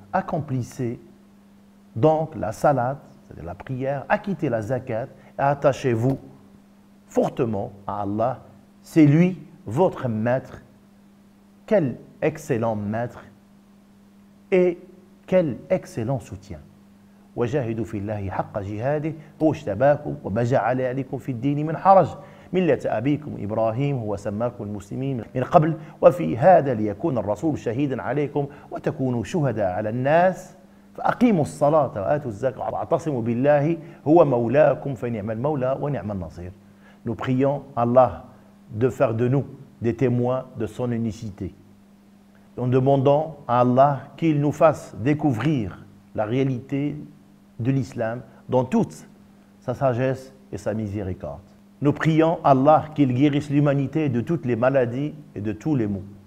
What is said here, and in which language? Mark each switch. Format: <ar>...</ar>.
<fr>Accomplissez donc la salat, c'est-à-dire la prière, acquittez la zakat et attachez-vous fortement à Allah. C'est lui votre maître. Quel excellent maître et quel excellent soutien.</fr> <ar>وجاهدوا في الله حق جهاده هو اجتباكم وما جعل عليكم في الدين من حرج ملة أبيكم إبراهيم هو سماكم المسلمين من قبل وفي هذا ليكون الرسول شهيدا عليكم وتكونوا شهداء على الناس فأقيموا الصلاة وآتوا الزكاة واعتصموا بالله هو مولاكم فنعم المولى ونعم النصير.</ar> <fr>Nous prions Allah de faire de nous des témoins de son unicité. Nous demandons à Allah qu'il nous fasse découvrir la réalité de l'islam dans toute sa sagesse et sa miséricorde. Nous prions Allah qu'il guérisse l'humanité de toutes les maladies et de tous les maux.</fr>